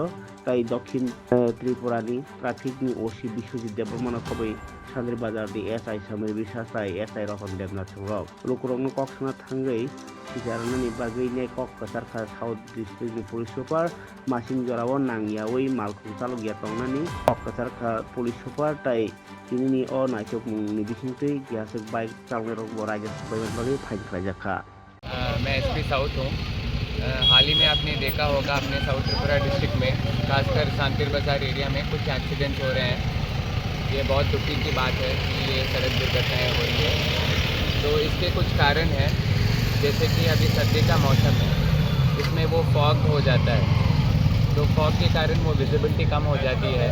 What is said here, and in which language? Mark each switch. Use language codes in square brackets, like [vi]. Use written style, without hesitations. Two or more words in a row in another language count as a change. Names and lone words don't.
[trp] tai dokhin Tripurani traffic ni OC Biswajit Debrmana khobai sandir bazar di SI Samir Biswas tai SI Rohon Devnath Songrok lukurokno koksana thangai sijarnani bagui ne kok kasarkha south district ni [en] police super [trp] masing jorao nangyawi malkhung chalok ya tongnani kok kasarkha [en] police super [trp] tai tinini o naithukmung ni bisingtui gyasuk bike chaloknai rok raja sabai bagui फाइन खालामजाखा। [hi] मैं [en] SP South [hi] हूँ। हाल ही में आपने देखा होगा अपने साउथ त्रिपुरा डिस्ट्रिक्ट में खासकर सांतिर बाजार एरिया में कुछ एक्सीडेंट्स हो रहे हैं। ये बहुत दुखी की बात है कि ये सड़क दुर्घटनाएं हो रही है। तो इसके कुछ कारण हैं, जैसे कि अभी सर्दी का मौसम है, इसमें वो फॉग हो जाता है, तो फॉग के कारण वो विजिबिलिटी कम हो जाती है।